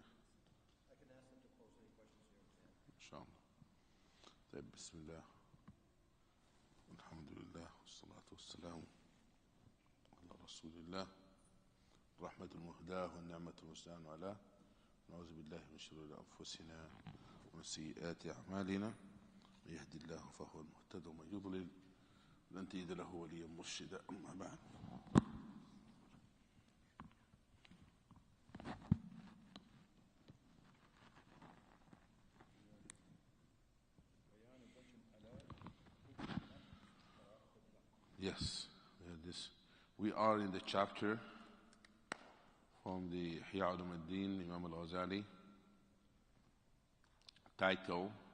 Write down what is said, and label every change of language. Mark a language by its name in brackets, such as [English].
[English] I can ask them to pose any questions here. Inshallah. [Arabic] طيب بسم الله الحمد لله والصلاة والسلام على رسول الله الرحمة المهداة والنعمة المستعان عليه نعوذ بالله من شرور أنفسنا ومن سيئات أعمالنا من يهدي الله فهو المهتد ومن يضلل لن تجد له وليا مرشدا. أما بعد [English] Yes, we are in the chapter from the Ihya Ulum Deen, Imam al-Ghazali, title